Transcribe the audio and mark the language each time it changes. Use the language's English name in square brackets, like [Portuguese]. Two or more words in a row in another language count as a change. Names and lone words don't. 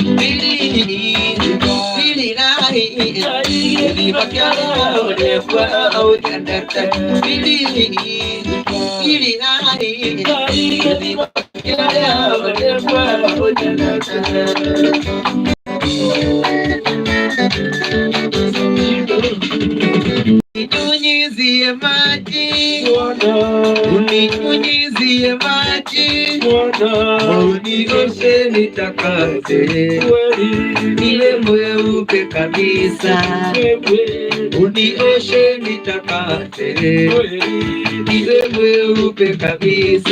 [Kikuyu] Bilirai gĩthima kĩrĩa ũrĩkwa ũnyendete Bilirai gĩthima kĩrĩa ũrĩkwa ũnyendete. [Swahili] Uninyunyizie maji, uninyunyizie maji, unioshe nitakase, niwe mweupe kabisa, unioshe nitakase, niwe mweupe kabisa.